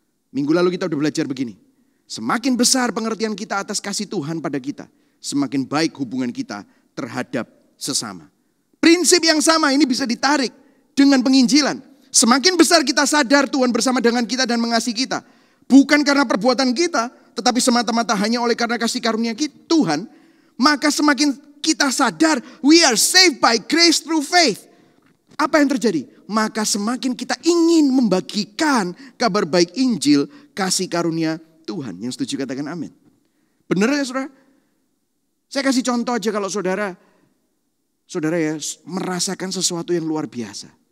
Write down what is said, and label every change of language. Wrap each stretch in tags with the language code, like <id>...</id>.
<id>Minggu lalu kita udah belajar begini. Semakin besar pengertian kita atas kasih Tuhan pada kita, semakin baik hubungan kita terhadap sesama. Prinsip yang sama ini bisa ditarik dengan penginjilan. Semakin besar kita sadar Tuhan bersama dengan kita dan mengasihi kita. Bukan karena perbuatan kita, tetapi semata-mata hanya oleh karena kasih karunia Tuhan. Maka semakin kita sadar</id> <en>we are saved by grace through faith.</en> <id>Apa yang terjadi? Maka semakin kita ingin membagikan kabar baik Injil, kasih karunia Tuhan. Yang setuju katakan amin. Benar ya saudara? Saya kasih contoh aja kalau saudara ya merasakan sesuatu yang luar biasa.</id>